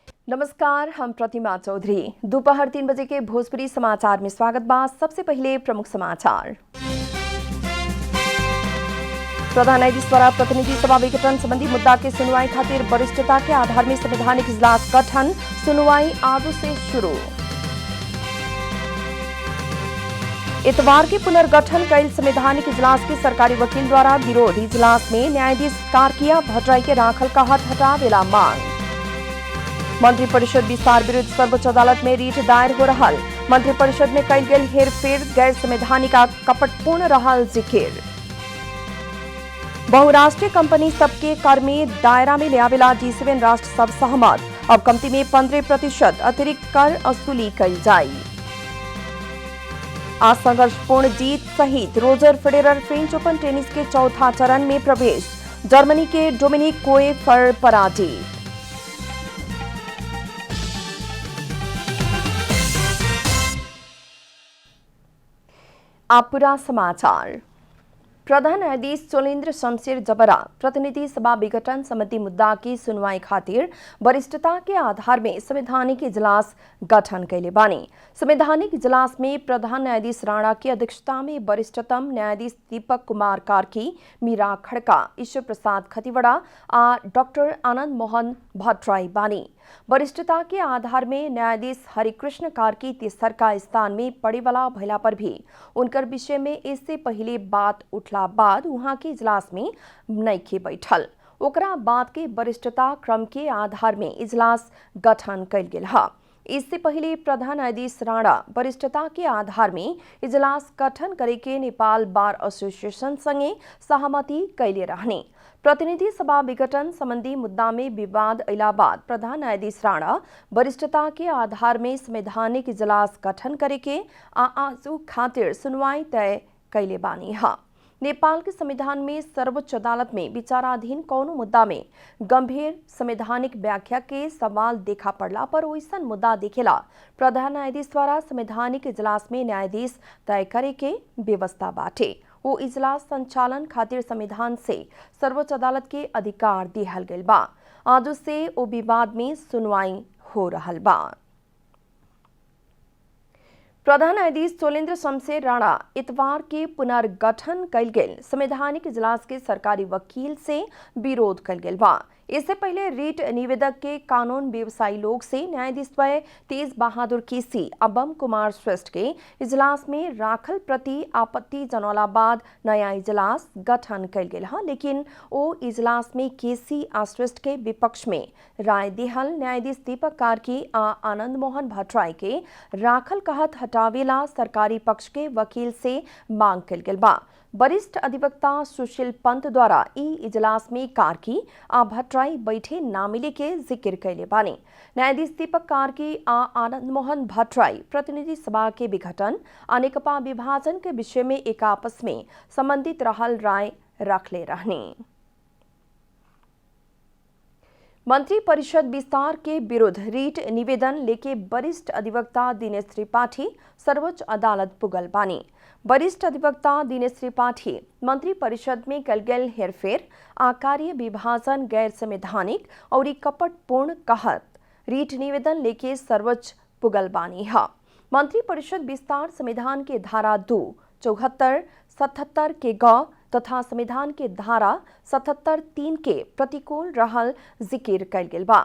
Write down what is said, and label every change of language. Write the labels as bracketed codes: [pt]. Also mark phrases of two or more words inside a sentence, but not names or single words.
[bho] नमस्कार, हम प्रतिमा चौधरी। दोपहर 3 बजे के भोजपुरी समाचार में स्वागत बा। सबसे पहले प्रमुख समाचार। प्रधान न्यायाधीश द्वारा प्रतिनिधि सभा विघटन संबंधी मुद्दा के सुनवाई खातिर वरिष्ठता के आधार में संवैधानिक इजलास गठन, सुनवाई आज से शुरू। इतवार के पुनर्गठन कैल संवैधानिक इजलास के सरकारी वकील द्वारा विरोध। इजलास में न्यायाधीश कार्किया भट्टराई के राखल कहत हटावेला मांग। मंत्रिपरिषद विस्तार विरुद्ध सर्वोच्च अदालत में रीट दायर हो रहा। मंत्रिपरिषद में कल गेल हेरफेर गैर संवैधानिक आ कपटपूर्ण रहल जिकिर। बहुराष्ट्रीय कंपनी सबके कर में दायरा में लियावेला G7 राष्ट्र सब सहमत। अब कमती में 15% अतिरिक्त कर वसूली कई जाई। आज संघर्षपूर्ण जीत सहित रोजर फेडरर फ्रेंच ओपन टेनिस के चौथा चरण में प्रवेश। जर्मनी के डोमिनिक कोएफर पराजित। आप पूरा समाचार। प्रधान न्यायाधीश चोलेन्द्र शमशेर जबरा प्रतिनिधि सभा विघटन संबंधी मुद्दा की सुनवाई खातिर वरिष्ठता के आधार में संवैधानिक इजलास गठन कैले बानी। संवैधानिक इजलास में प्रधान न्यायाधीश राणा की अध्यक्षता में वरिष्ठतम न्यायाधीश दीपक कुमार कार्की, मीरा खड़का, ईश्वर प्रसाद खतिवड़ा आ डॉक्टर आनंद मोहन भट्टराई बानी। वरिष्ठता के आधार में न्यायाधीश हरिकृष्ण कार्की तेसर का स्थान में पड़े वाला भैला पर भी उनकर विषय में इससे पहले बात उठला बाद वहां के इजलास में नइखे बैठल। ओकरा बाद के वरिष्ठता क्रम के आधार में इजलास गठन कैल गेल है। इससे पहले प्रधान न्यायाधीश राणा वरिष्ठता के आधार में इजलास गठन करे के नेपाल बार एसोसिएशन संगे सहमति कैले रहने। प्रतिनिधि सभा विघटन संबंधी मुद्दा में विवाद अयला बाद प्रधान न्यायाधीश राणा वरिष्ठता के आधार में संवैधानिक इजलास गठन करे के आजू खातिर सुनवाई तय कैले बानी है। नेपाल के संविधान में सर्वोच्च अदालत में विचाराधीन कौनो मुद्दा में गंभीर संवैधानिक व्याख्या के सवाल देखा पड़ला पर वैसन मुद्दा देखेला प्रधान न्यायाधीश द्वारा संवैधानिक इजलास में न्यायाधीश तय करे के व्यवस्था बाटे। वो इजलास संचालन खातिर संविधान से सर्वोच्च अदालत के अधिकार दिहल गइल बा। आज से ओ विवाद में सुनवाई हो रहल बा। प्रधान न्यायाधीश चोलेन्द्र शमशेर राणा इतवार के पुनर्गठन कैल गेल संवैधानिक इजलास के सरकारी वकील से विरोध कैल गेल बा। इससे पहले रीट निवेदक के कानून व्यवसायी लोग से न्यायाधीश द्वय तेज बहादुर केसी, अबम कुमार श्रेष्ठ के इजलास में राखल प्रति आपत्ति जनौला बाद नया इजलास गठन कैल गेल है। लेकिन ओ इजलास में केसी आ श्रेष्ठ के विपक्ष में राय दिहल न्यायाधीश दीपक कार्की आ आनंद मोहन भट्टराई के राखल कहत हटावेला सरकारी पक्ष के वकील से मांग कैल गेल बा। वरिष्ठ अधिवक्ता सुशील पंत द्वारा ई इजलास में कार्की आ भट्टराई बैठे ना मिले के जिक्र कैले बानी। न्यायाधीश दीपक कार्की आ आनंद मोहन भट्टराई प्रतिनिधि सभा के विघटन आ नेकपा विभाजन के विषय में एक आपस में संबंधित रहल राय रखले रहने। मंत्रिपरिषद विस्तार के विरुद्ध रीट निवेदन लेके वरिष्ठ अधिवक्ता दिनेश त्रिपाठी सर्वोच्च अदालत पुगल बानी। वरिष्ठ अधिवक्ता दिनेश त्रिपाठी मंत्रिपरिषद में कल गेल हेरफेर आ कार्य विभाजन गैर संवैधानिक और कपटपूर्ण कहत रीट निवेदन लेके सर्वोच्च पुगल बानी है। मंत्रिपरिषद विस्तार संविधान के धारा 2, 74, 77 के ग तथा संविधान के धारा 77(3) के प्रतिकूल रहल जिक्र कैल गेल बा।